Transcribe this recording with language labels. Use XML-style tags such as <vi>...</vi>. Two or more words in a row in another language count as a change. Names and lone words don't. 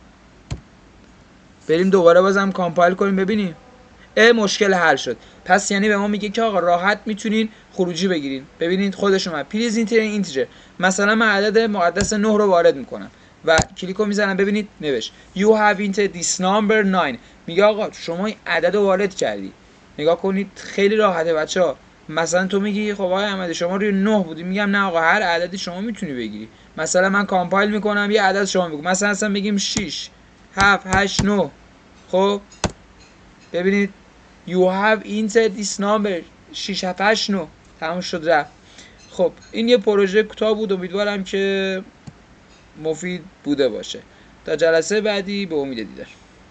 <fa>بریم دوباره بازم کامپایل کنیم ببینیم مشکل حل شد. پس یعنی به ما میگه که آقا راحت میتونین خروجی بگیرین. ببینید خودش اومد</fa> <en>please enter,</en> <fa>مثلا من عدد مقدس 9 رو وارد میکنم و کلیک رو میزنم، ببینید نوشت</fa> <en>you have entered this number</en> <fa>9. میگه آقا شما این عدد رو وارد کردی. نگاه کنید خیلی راحته بچه‌ها. مثلا تو میگی خب آقا احمدی شما روی 9 بودی، میگم نه آقا هر عددی شما میتونی بگیری. مثلا من کامپایل میکنم یه عدد شما بگو، مثلا بگیم 6 7 8 9. خب ببینید</fa> <en>you have entered this number</en> <fa>6 7 8 9 تموم شد رفت. خب این یه پروژه کوتاه بود، امیدوارم که مفید بوده باشه. تا جلسه بعدی به امید دیدار.</fa>